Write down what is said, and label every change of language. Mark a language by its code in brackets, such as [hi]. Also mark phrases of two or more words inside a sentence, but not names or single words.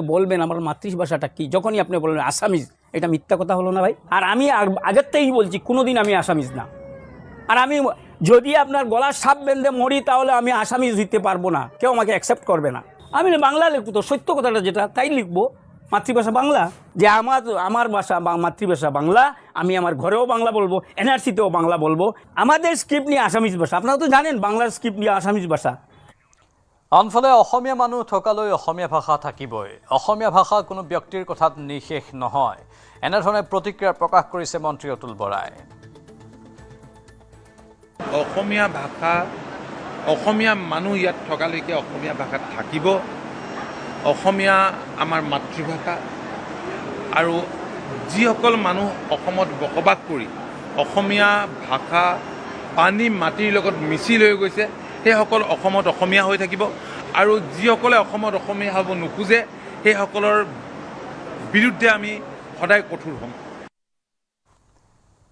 [bn] বলবেন আমার মাতৃভাষাটা কি যখনই আপনি বলবেন আসামিজ এটা মিথ্যা কথা হলো না ভাই আর আমি আগের থেকেই বলছি কোনোদিন আমি আসামিজ না আর আমি যদি আপনার গলার সাপ বেঁধে মরি তাহলে আমি আসামিজ দিতে পারবো না কেউ আমাকে অ্যাকসেপ্ট করবে না আমি বাংলা লিখবো তো সত্য কথাটা যেটা তাই লিখবো মাতৃভাষা বাংলা যে আমার ভাষা মাতৃভাষা বাংলা আমি আমার ঘরেও বাংলা বলবো এনআরসিতেও বাংলা বলবো আমাদের স্ক্রিপ্ট নিয়ে আসামিজ ভাষা আপনারা তো জানেন বাংলার স্ক্রিপ্ট নিয়ে আসামিজ ভাষা [as] আনফালে অসমীয়া মানুহ থকালৈ অসমীয়া ভাষা থাকিবই অসমীয়া ভাষা কোনো ব্যক্তিৰ কথাত নিশেষ নহয় এনেধৰণে প্ৰতিক্ৰিয়া প্ৰকাশ কৰিছে মন্ত্ৰী অতুল বৰাই অসমীয়া ভাষা অসমীয়া মানুহ ইয়াত থকালৈকে অসমীয়া ভাষাত থাকিব অসমীয়া আমাৰ মাতৃভাষা আৰু যিসকল মানুহ অসমত বসবাস কৰি অসমীয়া ভাষা পানী মাটিৰ লগত মিছি লৈ গৈছে সেইসকল অসমত অসমীয়া হৈ থাকিব আৰু যিসকলে অসমত অসমীয়া হ'ব নোখোজে সেইসকলৰ বিৰুদ্ধে আমি সদায় কঠোৰ হ'ম